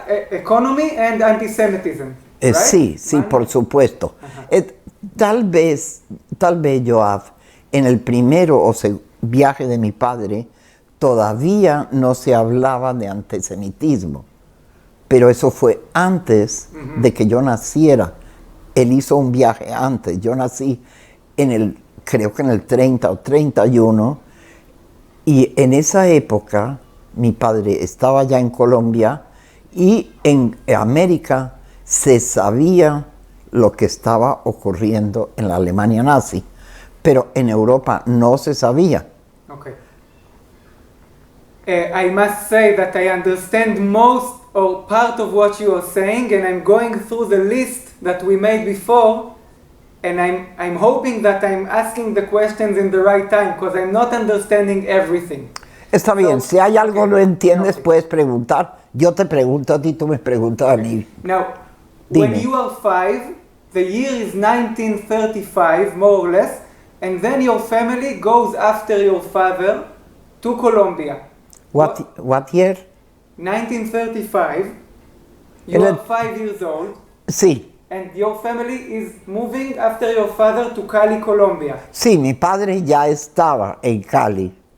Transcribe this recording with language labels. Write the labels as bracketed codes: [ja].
[en] Economy and anti-Semitism. Right? [es] Sí, por supuesto. Tal vez, Joab, en el primero viaje de mi padre, todavía no se hablaba de antisemitismo, pero eso fue antes de que yo naciera. Él hizo un viaje antes. Yo nací creo que en el 30 o 31, y en esa época mi padre estaba ya en Colombia, y en América se sabía lo que estaba ocurriendo en la Alemania nazi, pero en Europa no se sabía. [en] Okay. I must say that I understand most or part of what you are saying, and I'm going through the list that we made before, and I'm hoping that I'm asking the questions in the right time, because I'm not understanding everything. [es] Está bien, si hay algo no entiendes, puedes preguntar. Yo te pregunto a ti, tú me preguntas a mí. [en] Now, [es] Dime. [en] when you are 5, the year is 1935, more or less, and then your family goes after your father to Colombia. What year? 1935. You are 5 years old. [es] Sí. [en] And your family is moving after your father to Cali, Colombia. [es] Sí, mi padre ya estaba en Cali.